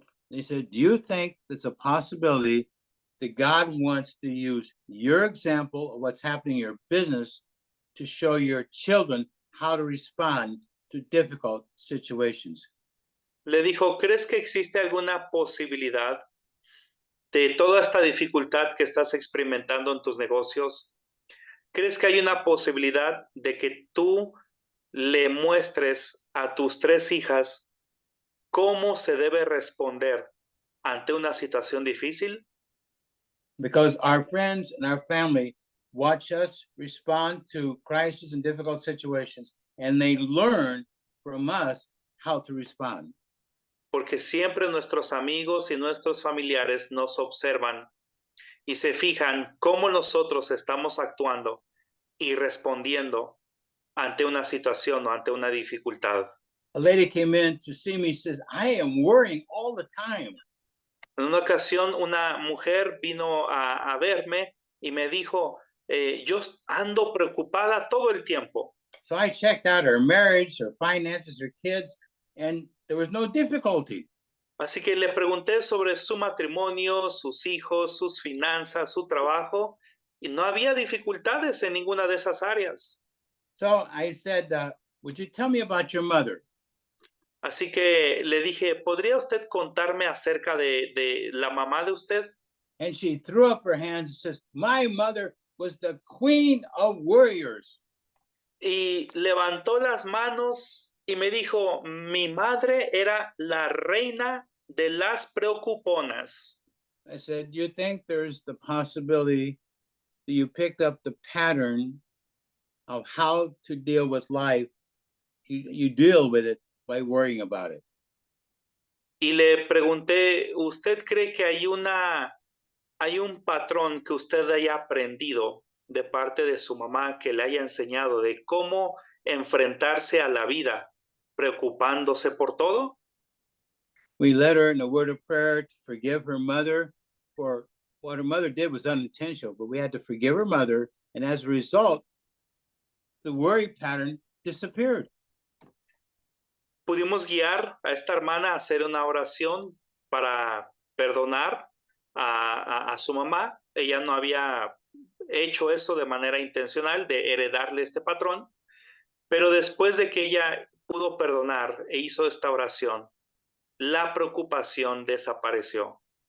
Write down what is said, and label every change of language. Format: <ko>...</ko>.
<en>They said, do you think there's a possibility that God wants to use your example of what's happening in your business to show your children how to respond to difficult situations?</en> <es>Le dijo, ¿crees que existe alguna posibilidad de toda esta dificultad que estás experimentando en tus negocios? ¿Crees que hay una posibilidad de que tú le muestres a tus 3 hijas cómo se debe responder ante una situación difícil?</es> <en>Because our friends and our family watch us respond to crises and difficult situations, and they learn from us how to respond.</en> <es>Porque siempre nuestros amigos y nuestros familiares nos observan y se fijan cómo nosotros estamos actuando y respondiendo ante una situación o ante una dificultad.</es> <en>A lady came in to see me, says, I am worrying all the time.</en> <es>En una ocasión, una mujer vino a verme y me dijo, yo ando preocupada todo el tiempo.</es> <en>So I checked out her marriage, her finances, her kids, and there was no difficulty.</en> <es>Así que le pregunté sobre su matrimonio, sus hijos, sus finanzas, su trabajo, y no había dificultades en ninguna de esas áreas.</es> <en>So I said, would you tell me about your mother?</en> <es>Así que le dije, ¿podría usted contarme acerca de la mamá de usted?</es> <en>And she threw up her hands and says, my mother was the queen of warriors.</en> <es>Y levantó las manos y me dijo, mi madre era la reina de las preocuponas.</es> <en>I said, you think there's the possibility that you picked up the pattern of how to deal with life? You deal with it by worrying about it.</en> <es>Y le pregunté, ¿usted cree que hay un patrón que usted haya aprendido de parte de su mamá que le haya enseñado de cómo enfrentarse a la vida preocupándose por todo?</es> <en>We led her in a word of prayer to forgive her mother for what her mother did was unintentional, but we had to forgive her mother. And as a result, the worry pattern disappeared.</en> <es>Pudimos guiar a esta hermana a hacer una oración para perdonar a su mamá. Ella no había hecho eso de manera intencional, de heredarle este patrón, pero después de que ella pudo perdonar e hizo esta oración, la preocupación desapareció.</es>